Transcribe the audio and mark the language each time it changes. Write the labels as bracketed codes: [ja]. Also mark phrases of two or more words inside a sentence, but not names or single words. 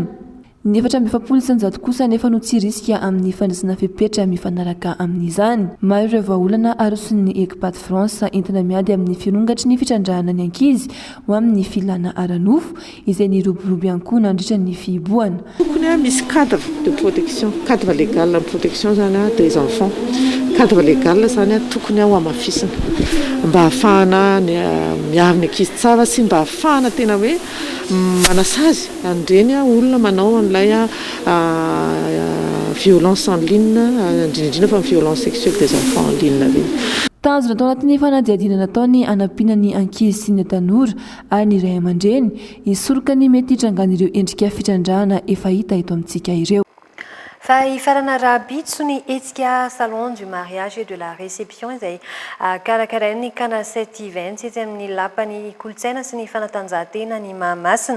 [mg] Ny 4 isanjato kosa nefa no tsy riska amin'ny fandraisana fepetra mifanaraka amin'izany. Maro ireo vahaolana aroson'ny ekipaty France entina miady amin'ny firongatry ny fitrandrahana ny ankizy ho amin'ny filana ara-nofo izay ny roborobo ihany koa nandritra ny fihibohana. Tokony misy [fr] cadre de protection, cadre légal de protection zany des enfants. Cadre légal [mg] zany tokony ho amafisana mba ahafahana miaro ny ankizy tsara sy mba ahafahana tena hoe manasazy andreny olona manao an'ilay [fr] violence en ligne, [mg] indrindrindrina fa [fr] violence sexuelle des enfants en ligne [mg] reny. Tanjona tao anatin'ny fanadihadiana nataony anampiana ny ankizy sy ny tanora ary ny ray aman-dreny hisoroka ny mety hitrangan'ireo endrika fitrandrahana efa hita eto amintsika ireo. Fa ifarana rabitso ny hetsika salon du mariage et de la réception izay karakarain'ny Canacet Events etsy amin'ny lapany kolotsaina sy ny fanatanjahantena ny Mahamasina.